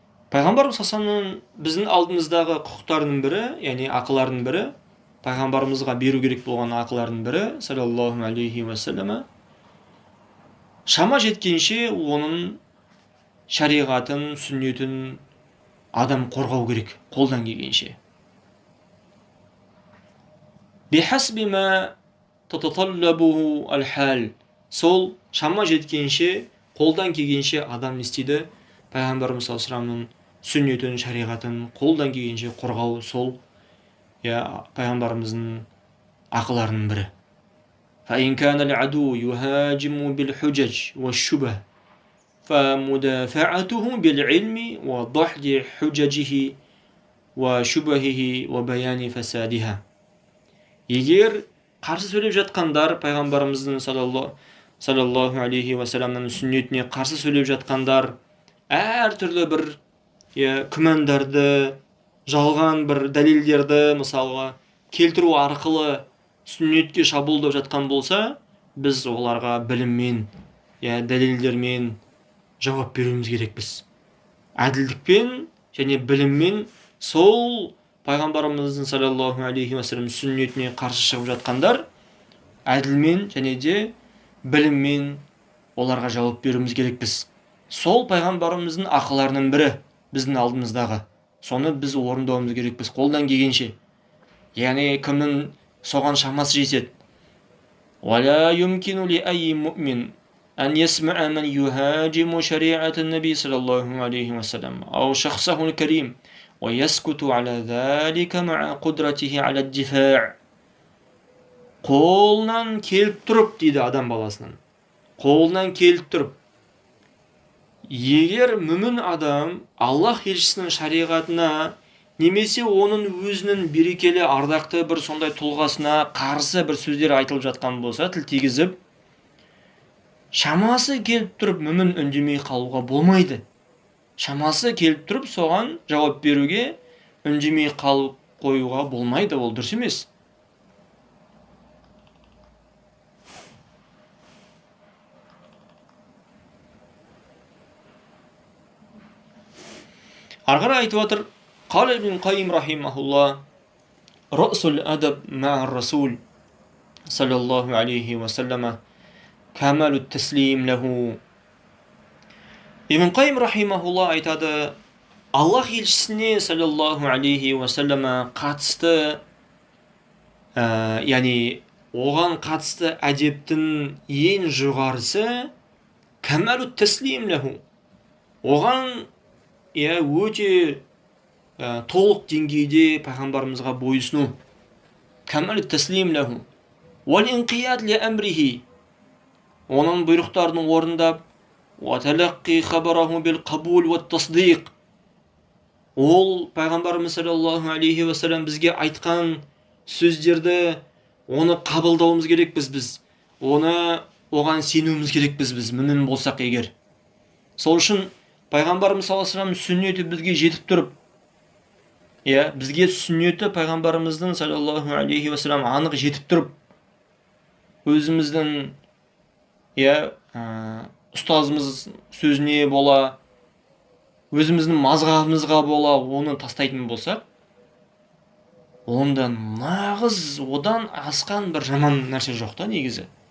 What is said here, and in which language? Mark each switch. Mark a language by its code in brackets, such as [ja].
[kk] Пайғамбарымыз саллаллаху біздің алдымыздағы құқықтарының бірі, яғни ақылардың бірі, пайғамбарымызға беру керек болған ақылардың бірі, саллаллаху алейхи уассалама, шама жеткенше оның шариғатын, сүннетін адам қорғау керек, қолдан келгенше. [ar] Бихасби ма тататаллабуху аль-хал. [kk] Сол шама жеткенше, қолдан келгенше адам істейді. Пайғамбарымыз саллаллаху алейхи вассаламның сүннетін, шариғатын қолдан келгенше қорғау, сол пайғамбарымыздың ақыларының бірі. [ar] فإن كان العدو يهاجم بالحجج والشبه فمدافعته بالعلم وضحض حججه وشبهه وبيان فسادها. [kk] Егер қарсы сөйлеп жатқандар, пайғамбарымыздың саллаллаху алейхи уассаламның сүннетіне қарсы сөйлеп жатқандар, әртүрлі бір күмәндарды, жалған бір дәлелдерді мысалға келтіру арқылы сүннетке шабуылдап жатқан болса, біз оларға біліммен, дәлелдермен жауап беруіміз керекпіз. Әділдікпен және біліммен сол пайғамбарымыздың саллаллаху алейхи уассалам сүннетіне қарсы шығып жатқандар, әділмен және де біліммен оларға жауап беруіміз керекпіз. Сол пайғамбарымыздың ақыларының бірі біздің алдымыздағы. Соны біз орындауымыз керекпіз қолдан келгенше. Яғни кімнің соған шамасы жетеді. [ar] ولا يمكن لأي مؤمن أن يسمع من يهاجم شريعة النبي صلى الله عليه وسلم أو شخصه الكريم ويسكت على ذلك مع قدرته على الدفاع. [kk] Қолынан келіп тұрып дейді адам баласының. Қолынан келіп тұрып. Егер мүмін адам Аллах елшісінің шариғатына немесе оның өзінің берекелі ардақты бір сондай тұлғасына қарсы бір сөздер айтылып жатқан болса, тіл тигізіп, шамасы келіп тұрып мүмін үндемей қалуға болмайды. Шамасы келіп тұрып соған жауап беруге үндемей қалып қоюға болмайды, ол дұрыс емес. Арғара айтып отыр, [ar] قال ابن القيم رحمه الله رأس الأدب مع الرسول صلى الله عليه وسلم كمال التسليم له. [kk] Ибн Қайым рахимахулла айтады, Аллах елшісіне саллаллаху алейхи уассалама қатысты, яғни оған қатысты әдептің ең жоғарысы [ar] камалу таслим лаху. [kk] Оған өте толық деңгейде пайғамбарымызға бойысыну. [ar] Камалу таслим лаху. Вал инқияд ли амрихи. [kk] Оның бұйрықтарын орындап, [ar] وتلقي خبره بالقبول والتصديق. [kk] Ол пайғамбарымыз саллаллаху алейхи уассалам бізге айтқан сөздерді оны қабылдауымыз керек біз. Оған сенуіміз керек біз мүмін болсақ егер. Сол үшін пайғамбарымыз саллаллаху алейхи уассалам сүннеті бізге жетіп тұрып, бізге сүннеті пайғамбарымыздың саллаллаху алейхи уассалам анық жетіп тұрып, өзіміздің ұстазымыз сөзіне бола, өзіміздің мазғабымызға бола оны тастайтын болсақ, онда нағыз одан асқан бір жаман нәрсе жоқ та негізі.